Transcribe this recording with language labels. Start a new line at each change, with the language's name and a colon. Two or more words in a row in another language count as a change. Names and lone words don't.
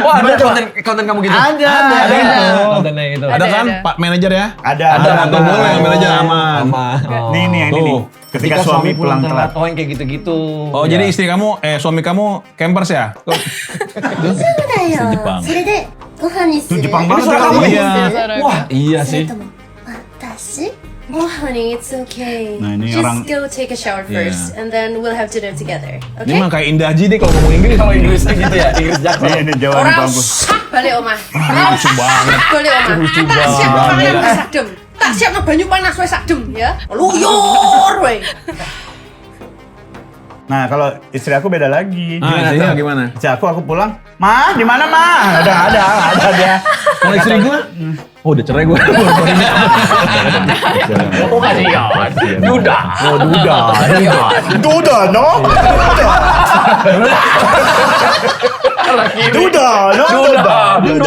Indonesian: Oh, ada konten kamu gitu? Ada. Kontennya gitu. Ada kan Ada. Pak manajer ya? Ada. Atau boleh yang manajer aman. Nih yang ini nih. Tuh. Ketika suami pulang telat. Oh, yang kayak gitu-gitu. Oh, jadi istri kamu, suami kamu campers ya? Tuh. Jepang.
Japanese: それでご飯にす
Indonesian: Tuh
Japanese: る
Indonesian: Jepang
Japanese: そ
Indonesian: banget
Japanese: それ
Indonesian: ya kamu kamu. Iya. Wah, iya
Japanese: れ
Indonesian: sih.
Japanese: とも私
English: Oh honey, it's okay.
Indonesian: Nah, ini
English: Just
Indonesian: orang-
English: go take a shower first, and then we'll have dinner together.
Indonesian: Ini
English: Okay?
Indonesian: mah kayak Indah Haji deh kalau ngomong Inggris. Kalau Inggrisnya gitu ya, Inggris jaksel. Ini Jawa nih Orang bagus.
Javanese: sak balik omah.
Indonesian: Lucu banget.
Javanese: Balik omah. Tak siap pangan wis adem. Tak siap banyu panas wis adem ya. Luyur we.
Indonesian: Nah, kalau istri aku beda lagi. Istrinya gimana? Istri aku pulang, "Ma, di mana, Ma?" Ada dia. Kalau istri gue? Oh, udah cerai gue. Oh, kasihan. Duda. Oh, Duda, no? Duda,